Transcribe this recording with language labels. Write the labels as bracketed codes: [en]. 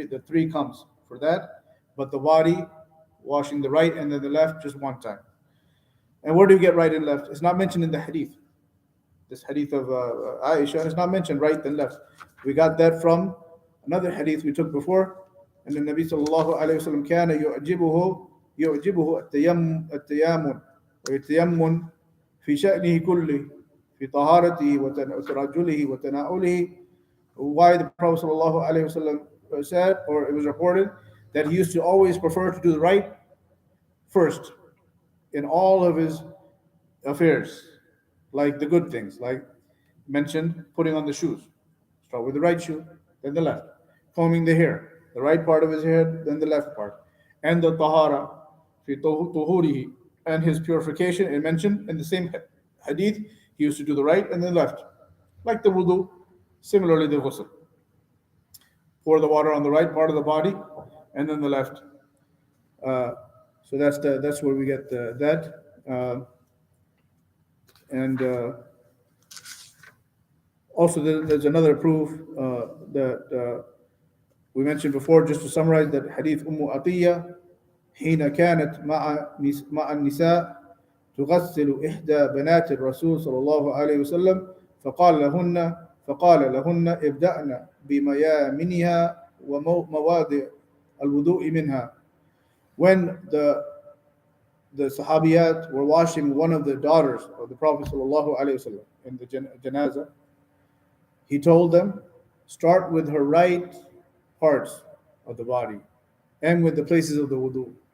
[en] The three comes for that. But the body, washing the right and then the left, just 1 time. And where do you get right and left? It's not mentioned in the hadith. This hadith of Aisha is not mentioned right and left. We got that from another hadith we took before. And the Nabi sallallahu alayhi wa sallam [ar] كان يعجبه التيامن ويتيمن في شأنه كله في طهارته وترجله وتناوله. [en] Why the Prophet sallallahu alayhi wa sallam said, or it was reported, that he used to always prefer to do the right first in all of his affairs, like the good things, like mentioned, putting on the shoes. Start with the right shoe, then the left. Combing the hair, the right part of his hair, then the left part. And the tahara, [ar] fi tuhurihi, [en] and his purification, it mentioned in the same hadith, he used to do the right and then left. Like the wudu, similarly the ghusl. Pour the water on the right part of the body and then the left. So that's where we get that. And also there's another proof that we mentioned before, just to summarize, that hadith Atiyya [ar] حين كانت مع النساء تغسل إحدى بنات الرسول صلى الله عليه وسلم فقال لهن ابدأن بميامنها ومواضع الوضوء منها. [en] When the Sahabiyat were washing one of the daughters of the Prophet sallallahu alaihi wasallam in the janazah, he told them, start with her right parts of the body and with the places of the wudu.